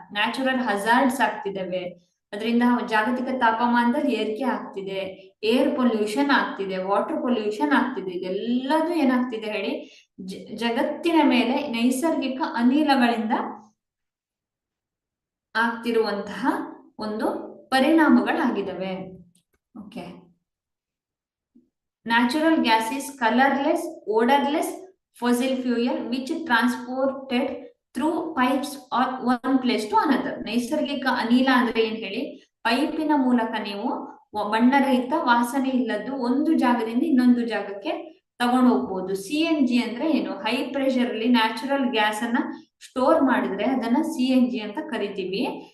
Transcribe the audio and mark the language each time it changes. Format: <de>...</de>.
<kn>Natural hazards ಆಗ್ತಿದಾವೆ, ಅದರಿಂದ ಜಾಗತಿಕ ತಾಪಮಾನದಲ್ಲಿ ಏರಿಕೆ ಆಗ್ತಿದೆ, ಏರ್ ಪೊಲ್ಯೂಷನ್ ಆಗ್ತಿದೆ, ವಾಟರ್ ಪೊಲ್ಯೂಷನ್ ಆಗ್ತಿದೆ. ಇದೆಲ್ಲದೂ ಏನಾಗ್ತಿದೆ ಹೇಳಿ, ಜಗತ್ತಿನ ಮೇಲೆ ನೈಸರ್ಗಿಕ ಅನಿಲಗಳಿಂದ ಆಗ್ತಿರುವಂತಹ ಒಂದು ಪರಿಣಾಮಗಳಾಗಿದ್ದಾವೆ.</kn> <en>Okay, natural gas is colourless, odourless fossil fuel which transported through pipes or one place to another.</en> <kn>ನೈಸರ್ಗಿಕ ಅನಿಲ ಅಂದ್ರೆ ಏನ್ ಹೇಳಿ, ಪೈಪಿನ ಮೂಲಕ ನೀವು ಬಣ್ಣರಹಿತ ವಾಸನೆ ಇಲ್ಲದ್ದು ಒಂದು ಜಾಗದಿಂದ ಇನ್ನೊಂದು ಜಾಗಕ್ಕೆ ತಗೊಂಡು ಹೋಗ್ಬೋದು. CNG ಅಂದ್ರೆ ಏನು, ಹೈ ಪ್ರೆಷರ್ ಅಲ್ಲಿ ನ್ಯಾಚುರಲ್ ಗ್ಯಾಸ್ ಅನ್ನ ಸ್ಟೋರ್ ಮಾಡಿದ್ರೆ ಅದನ್ನ CNG ಅಂತ ಕರಿತೀವಿ.</kn>